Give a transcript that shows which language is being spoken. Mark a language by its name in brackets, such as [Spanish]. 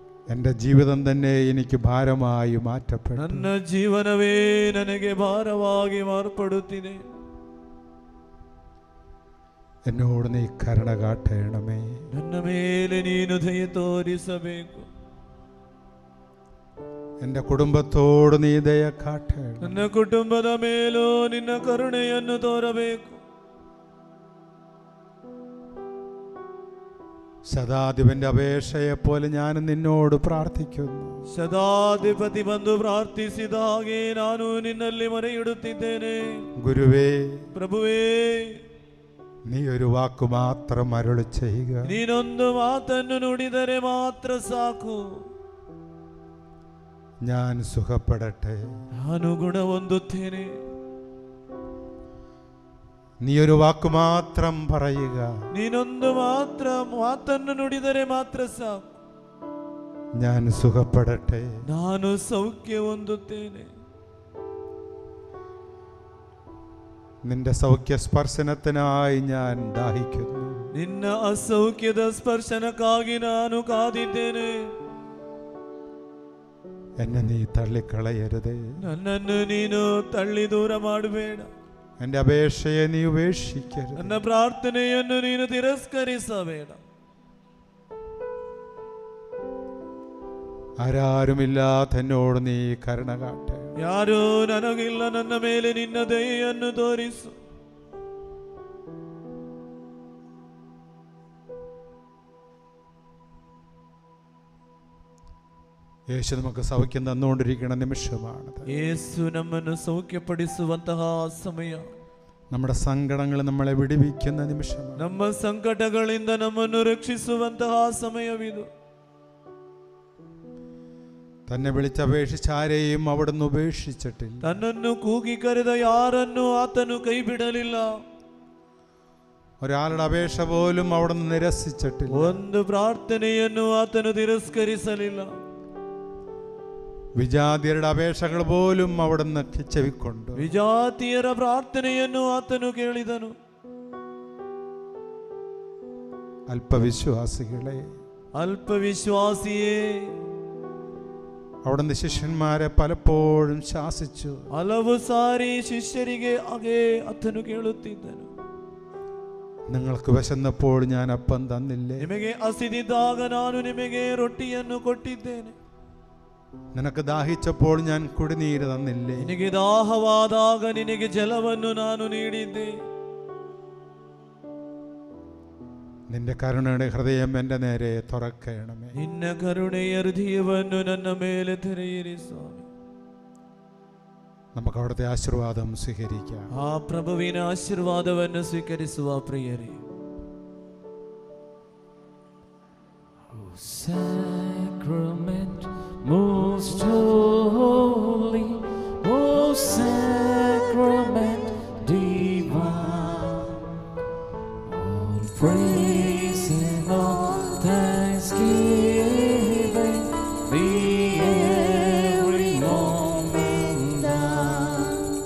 [Malayalam] എൻ്റെ ജീവിതം തന്നെ എനിക്ക് ഭാരമായി മാറ്റപ്പെട്ടു. [Kannada] ನನ್ನ ಜೀವನವೇ ನನಗೆ ಭಾರವಾಗಿ ಮಾರ್ಪಡುತ್ತಿದೆ. [Malayalam] എന്നോട് നീ കരുണ കാട്ടണമേ. [Kannada] ನನ್ನ ಮೇಲೆ ನೀನು ದಯೆ ತೋರಿಸಬೇಕು. [Malayalam] എൻ്റെ കുടുംബത്തോട് നീ ദയ കാട്ടണം. [Kannada] ನನ್ನ ಕುಟುಂಬದ ಮೇಲೂ ನಿನ್ನ ಕರುಣೆಯನ್ನು ತೋರಬೇಕು. [Malayalam] ശതാധിപന്റെ അപേക്ഷയെപ്പോലെ ഞാൻ നിന്നോട് പ്രാർത്ഥിക്കുന്നു. [Kannada] ಶತಾಧಿಪತಿ ಬಂದು ಪ್ರಾರ್ಥಿಸಿದ ಹಾಗೆ ನಾನು ನಿನ್ನಲ್ಲಿ ಮೊರೆಯಿಡುತ್ತಿದ್ದೇನೆ. [Malayalam] ഗുരുവേ, [Kannada] ಪ್ರಭುವೇ, [Malayalam] നീ ഒരു വാക്ക് മാത്രം അരുളി ചെയ്യുക. [Kannada] ನೀನೊಂದು ಮಾತನ್ನು ನುಡಿದರೆ ಮಾತ್ರ ಸಾಕು. [Malayalam] ഞാൻ സുഖപ്പെടട്ടെ. [Kannada] ನಾನು ಗುಣ ಹೊಂದುತ್ತೇನೆ. [Malayalam] നീ ഒരു വാക്ക് മാത്രം പറയുക. [Kannada] ನೀನೊಂದು ಮಾತ್ರ ಮಾತನ್ನು ನುಡಿದರೆ ಮಾತ್ರ ಸಾಕು. [Malayalam] ഞാൻ സുഖപ്പെടട്ടെ. [Kannada] ನಾನು ಸೌಖ್ಯ ಹೊಂದುತ್ತೇನೆ. [Malayalam] നിന്റെ സൗഖ്യ സ്പർശനത്തിനായി ഞാൻ ദാഹിക്കുന്നു. [Kannada] ನಿನ್ನ ಅಸೌಖ್ಯದ ಸ್ಪರ್ಶನಕ್ಕಾಗಿ ನಾನು ಕಾದಿದ್ದೇನೆ. [Malayalam] എന്നെ നീ തള്ളിക്കളയരുതേ. [Kannada] ನನ್ನನ್ನು ನೀನು ತಳ್ಳಿ ದೂರ ಮಾಡಬೇಡ. [Malayalam] എൻ്റെ അപേക്ഷയെ നീ ഉപേക്ഷിക്കരുത്. [Kannada] ನನ್ನ ಪ್ರಾರ್ಥನೆಯನ್ನು ನೀನು ತಿರಸ್ಕರಿಸಬೇಡ. [Malayalam] ആരാരുമില്ലാത്ത എന്നോട് നീ കരുണ കാട്ടെ. [Kannada] ಯಾರೂ ನನಗಿಲ್ಲ, ನನ್ನ ಮೇಲೆ ನಿನ್ನ ದಯೆಯನ್ನು ತೋರಿಸು. [Malayalam] യേശു നമുക്ക് സൗഖ്യം തന്നുകൊണ്ടിരിക്കുന്ന നിമിഷമാണത്. [Kannada] യേശു നമ്മನ್ನು സൗഖ്യಪಡಿಸುವಂತಹ ಸಮಯ. [Malayalam] നമ്മുടെ സങ്കടങ്ങൾ നമ്മളെ വിടുവിക്കുന്ന നിമിഷമാണ്. [Kannada] ನಮ್ಮ ಸಂಕಟಗಳಿಂದ ನಮ್ಮನ್ನು ರಕ್ಷಿಸುವಂತಹ ಸಮಯವಿದು. [Malayalam] തന്നെ വിളിച്ചപേക്ഷിച്ച ആരെയും അവിടുന്ന് ഉപേക്ഷിച്ചിട്ടില്ല. [Kannada] തന്നನ್ನು ಕೂಗಿ ಕರೆದ ಯಾರನ್ನು ಆತನು ಕೈ ಬಿಡಲಿಲ್ಲ. [Malayalam] ഒരാളുടെ അപേക്ഷ പോലും അവിടുന്ന് നിരസിച്ചിട്ടില്ല. [Kannada] ಒಂದು ಪ್ರಾರ್ಥನೆಯನ್ನು ಆತನು ತಿರಸ್ಕರಿಸಲಿಲ್ಲ. [Malayalam] വിജാതിയരുടെ അപേക്ഷകൾ പോലും അവിടുന്ന് ചെവിക്കൊണ്ടു. [Kannada] ವಿಜಾತಿಯರ ಪ್ರಾರ್ಥನೆಯನ್ನು ಆತನು ಕೇಳಿದನು. [Malayalam] അല്പവിശ്വാസികളെ, അല്പവിശ്വാസിയേ, അവിടുന്ന് ശിഷ്യന്മാരെ പലപ്പോഴും ശാസിച്ചു. [Kannada] ಹಲವು ಸಾರಿ ಶಿಷ್ಯರಿಗೆ ಹಾಗೆ ಆತನು ಕೇಳುತ್ತಿದ್ದನು. [Malayalam] നിങ്ങൾക്ക് വിശന്നപ്പോൾ ഞാൻ അപ്പം തന്നില്ലേ? [Kannada] ನಿಮಗೆ ಹಸಿದಿದ್ದಾಗ ನಾನು ನಿಮಗೆ ರೊಟ್ಟಿಯನ್ನು ಕೊಟ್ಟಿದ್ದೇನೆ. [Malayalam] നിനക്ക് ദാഹിച്ചപ്പോൾ ഞാൻ കുടിനീര് തന്നില്ലേ? [Kannada] ನಿನಗೆ ದಾಹವಾದಾಗ ನಿನಗೆ ಜಲವನ್ನು ನಾನು ನೀಡಿದ್ದೆ. [Malayalam] നിന്റെ കരുണയുടെ ഹൃദയം എൻ്റെ നേരെ തുറക്കണമേ. [Kannada] ನಿನ್ನ ಕರುಣೆಯ ಹೃದಯವನ್ನು ನನ್ನ ಮೇಲೆ ತೆರೆಯಿರಿ ಸ್ವಾಮಿ. [Malayalam] നമുക്ക് അവിടുത്തെ ആശീർവാദം സ്വീകരിക്കാം. [Kannada] ಆ ಪ್ರಭುವಿನ ಆಶೀರ್ವಾದವನ್ನು ಸ್ವೀಕರಿಸುವ ಪ್ರಿಯರೇ. [English] Sacrament most holy, O sacrament divine, all praise and all thanksgiving be every moment thine.